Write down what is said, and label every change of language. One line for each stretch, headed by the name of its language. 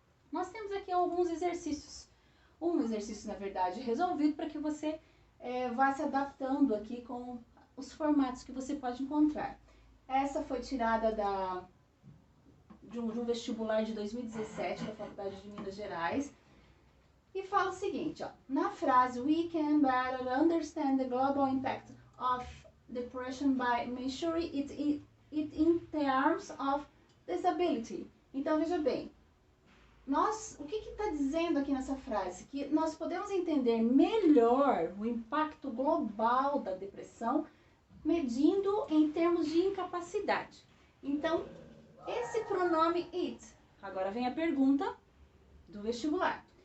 Portuguese: Nós temos aqui alguns exercícios. Um exercício, na verdade, resolvido para que você vá se adaptando aqui com os formatos que você pode encontrar. Essa foi tirada de um vestibular de 2017 da Faculdade de Minas Gerais. E fala o seguinte, ó, na frase
English: we can better understand the global impact of depression by measuring it in terms of disability.
Portuguese: Então, veja bem, o que está dizendo aqui nessa frase? Que nós podemos entender melhor o impacto global da depressão medindo em termos de incapacidade. Então, esse pronome it, agora vem a pergunta do vestibular.